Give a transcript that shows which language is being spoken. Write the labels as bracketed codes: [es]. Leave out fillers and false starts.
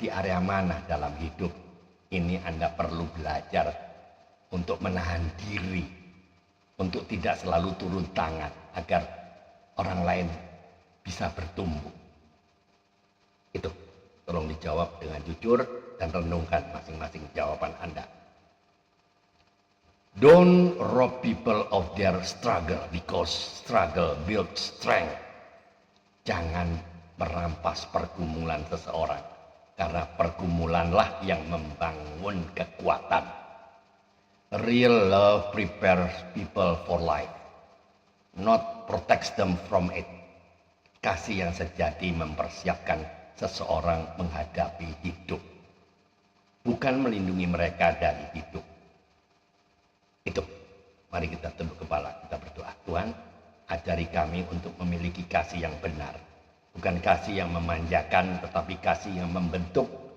[id] Di area mana dalam hidup ini Anda perlu belajar untuk menahan diri, untuk tidak selalu turun tangan agar orang lain bisa bertumbuh? Itu tolong dijawab dengan jujur dan renungkan masing-masing jawaban Anda. [en] Don't rob people of their struggle, because struggle builds strength. [id] Jangan merampas pergumulan seseorang, karena pergumulanlah yang membangun kekuatan. [en] Real love prepares people for life, not protects them from it. [id] Kasih yang sejati mempersiapkan seseorang menghadapi hidup, bukan melindungi mereka dari hidup. Itu, mari kita tunduk kepala, kita berdoa. Tuhan, ajari kami untuk memiliki kasih yang benar, bukan kasih yang memanjakan, tetapi kasih yang membentuk